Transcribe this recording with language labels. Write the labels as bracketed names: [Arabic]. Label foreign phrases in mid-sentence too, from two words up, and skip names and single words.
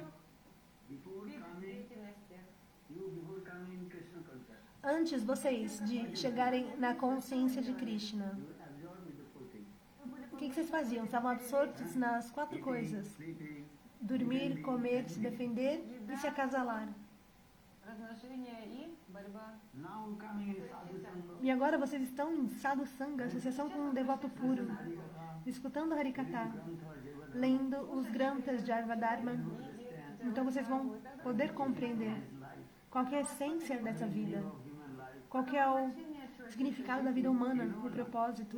[Portuguese] Antes vocês de chegarem na consciência de Krishna, o que vocês faziam? Estavam absortos nas 4 coisas: dormir, comer, se defender e se acasalar. [Russian] размножение и борьба. [English] Now coming in Sadhu Sangha. [Portuguese] E agora vocês estão em Sadhu Sangha, associação com um devoto puro, escutando Harikatha, lendo os granthas de Arvadharma. Então vocês vão poder compreender qual que é a essência dessa vida, qual que é o significado da vida humana, o propósito.